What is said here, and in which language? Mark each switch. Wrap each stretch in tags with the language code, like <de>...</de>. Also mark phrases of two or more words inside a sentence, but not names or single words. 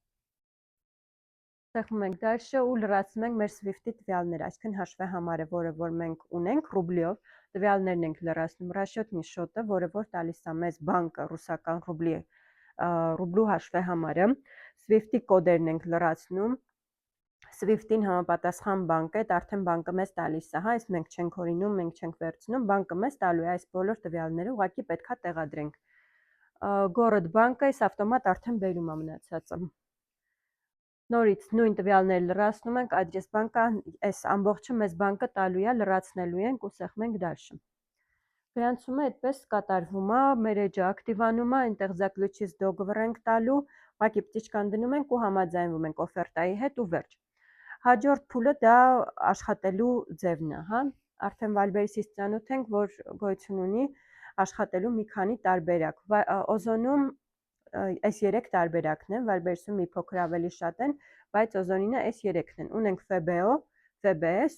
<hy>Սեղմում ենք դալշը ու լրացնում ենք մեր Swift-ի տվյալները, այսինքն հաշվեհամարը, որը որ մենք ունենք ռուբլիով, տվյալներն ենք լրացնում,</hy> <ru>расчетный счёт,</ru> <hy>որը որ տալիս է մեզ բանկը ռուսական ռուբլու հաշվեհամարը, Swift-ի կոդերն ենք լրացնում, Swift-ին համապատասխան բանկը, այդ արդեն բանկը մեզ տալիս է, հա, այս մենք չենք օրինում, մենք չենք վերցնում, բանկը մեզ տալու է այս բոլոր տվյալները, ուղղակի պետքա տեղադրենք։ Գորոդ բանկը այս ավտոմատ արդեն բերում է մնացածը։ Նորից նույն տվյալները լրացնում ենք, adres բանկը, այս ամբողջը մեզ բանկը տալու է, լրացնելու ենք ու սեղմում ենք դալշը։ Գրանցումը այդպես կատարվում է, մեր էջը ակտիվանում է, այնտեղ</hy> <ru>заключить договор</ru> <hy>ենք տալու, ուղղակի պտիչկան դնում ենք ու համաձայնվում ենք օֆերտայի հետ ու վերջ։ Հաջորդ փուլը դա աշխատելու ձևն է, հա։ Արդեն Վալբերիսից ծանոթ ենք, որ գոյություն ունի աշխատելու մի քանի տարբերակ։ Օզոնում այս 3 տարբերակն են, Վալբերիսում մի փոքր ավելի շատ են, բայց օզոնինը այս 3-ն են։ Ունենք FBO, FBS</hy>